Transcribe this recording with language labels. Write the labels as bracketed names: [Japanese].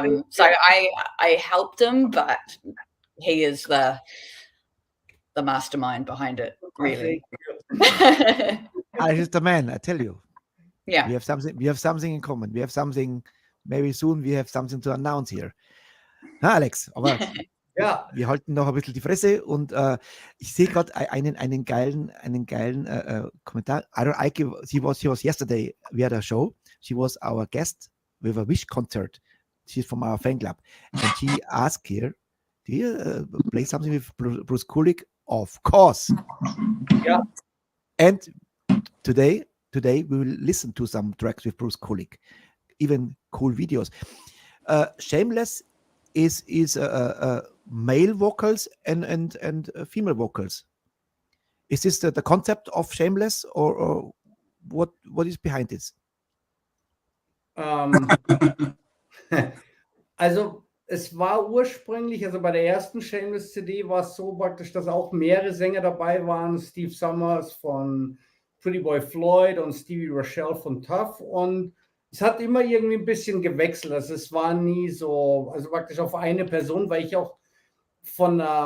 [English] So I helped him, but he is the mastermind behind it, really. Alex is the man, I tell you. Yeah. We have something in common. We have something, maybe soon we have something to announce here. [German] Na, Alex, aber Ja. wir halten noch ein bisschen die Fresse und ich sehe gerade einen geilen Kommentar. [English] She was yesterday, we had a show. She was our guest with a Wish concert. She's from our fan club. And she asked here, do you play something with Bruce Kulick? Of course. Yeah. And today we will listen to some tracks with Bruce Kulick, even cool videos. Shameless is male vocals and female vocals. Is this the concept of Shameless, or what is behind this? [German] Also es war ursprünglich, also bei der ersten Shameless CD war es so praktisch, dass auch mehrere Sänger dabei waren, Steve Summers von Pretty Boy Floyd und Stevie Rochelle von Tough, und es hat immer irgendwie ein bisschen gewechselt, also es war nie so, also praktisch auf eine Person, weil ich auch von,